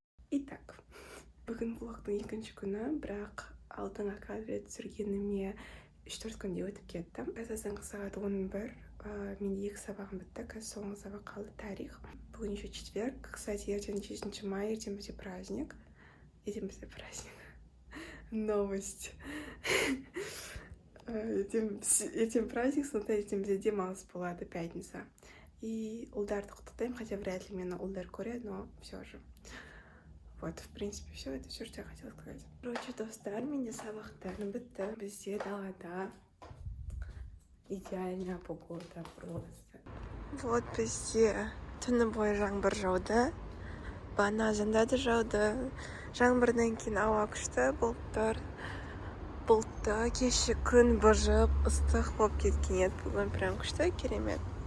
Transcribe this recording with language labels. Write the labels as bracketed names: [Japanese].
[Kazakh] Итак, бүгін влогтың екінші күні, бірақ алдыңғы кадр түсіргеніме 3-4 күнде өтіп кетті. Қазір сағат 11, менде 2 сабағым бітті, қазір соңғы сабақ қалды тарих. Бүгін [Russian] еще четверг, кстати, [Kazakh] ертең [Russian] 7 мая, [Kazakh] ертең бізде праздник. [Russian] Новость. [Kazakh] Ертең праздник, сондықтан ертең бізде демалыс болады, пятница. И ұлдарды құттықтаймын, [Russian] хотя вряд ли [Kazakh] мені ұлдар көреді, [Russian] но все же. Вот, в принципе, все. Это все, что я хотела сказать. [Kazakh] Короче, достар, менде сабақтарым бітті. Бізде далада [Russian] идеальная погода просто. [Kazakh] Вот бізде түні бойы жаңбыр жауды. Бағана да жауды. Жаңбырдан кейін ауа күшті, бұлтты, кеше күн быжып, ыстық болып кеткен еді. Бүгін прям күшті, керемет.